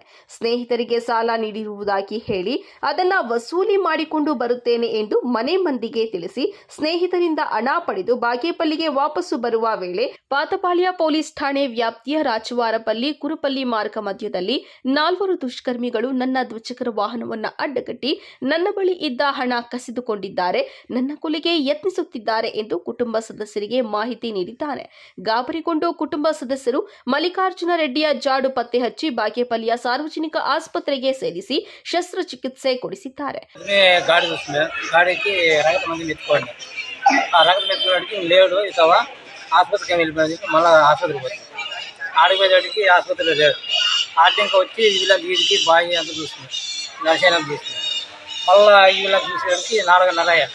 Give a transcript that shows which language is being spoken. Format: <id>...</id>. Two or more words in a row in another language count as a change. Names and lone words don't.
<kn>ಸ್ನೇಹಿತರಿಗೆ ಸಾಲ ನೀಡಿರುವುದಾಗಿ ಹೇಳಿ ಅದನ್ನ ವಸೂಲಿ ಮಾಡಿಕೊಂಡು ಬರುತ್ತೇನೆ ಎಂದು ಮನೆ ಮಂದಿಗೆ ತಿಳಿಸಿ ಸ್ನೇಹಿತರಿಂದ ಹಣ ಪಡೆದು ಬಾಗೇಪಲ್ಲಿಗೆ ವಾಪಸ್ಸು ಬರುವ ವೇಳೆ ಪಾತಪಾಳ್ಯ ಪೊಲೀಸ್ ಠಾಣೆ ವ್ಯಾಪ್ತಿಯ ರಾಚವಾರಪಲ್ಲಿ ಕುರುಪಲ್ಲಿ ಮಾರ್ಗ ಮಧ್ಯದಲ್ಲಿ 4 ದುಷ್ಕರ್ಮಿಗಳು ನನ್ನ ದ್ವಿಚಕ್ರ ವಾಹನವನ್ನು ಅಡ್ಡಗಟ್ಟಿ ನನ್ನ ಬಳಿ ಇದ್ದ ಹಣ ಕಸಿದುಕೊಂಡಿದ್ದಾರೆ, ನನ್ನ ಕೊಲೆಗೆ ಯತ್ನಿಸುತ್ತಿದ್ದಾರೆ ಎಂದು ಕುಟುಂಬ ಸದಸ್ಯರಿಗೆ ಮಾಹಿತಿ ನೀಡಿದ್ದಾನೆ. ಗಾಬರಿಗೊಂಡು ಕುಟುಂಬ ಸದಸ್ಯರು ಮಲ್ಲಿಕಾರ್ಜುನ ರೆಡ್ಡಿಯ ಜಾಡು ಪತ್ತೆ ಹಚ್ಚಿ ಬಾಗೇಪಲ್ಲಿಯ ಸಾರ್ವಜನಿಕ ಆಸ್ಪತ್ರೆಗೆ ಸೇರಿಸಿ ಶಸ್ತ್ರಚಿಕಿತ್ಸೆ ಕೊಡಿಸಿದ್ದಾರೆ.</kn> <te>గాడికి రగత మంది మెత్తుకోండి ఆ రగత మెత్తుకోవడానికి లేడు ఇస్తావా ఆసుపత్రికి వెళ్ళిపోయింది. మళ్ళీ ఆసుపత్రికి పోయింది. ఆడిపోయేటికి ఆసుపత్రిలో లేడు. ఆటంక వచ్చి వీళ్ళకి బాగా అంత చూస్తుంది, దర్శనం చూస్తుంది. మళ్ళీ వీళ్ళకి చూసేటికి 4:30 అయ్యారు.</te>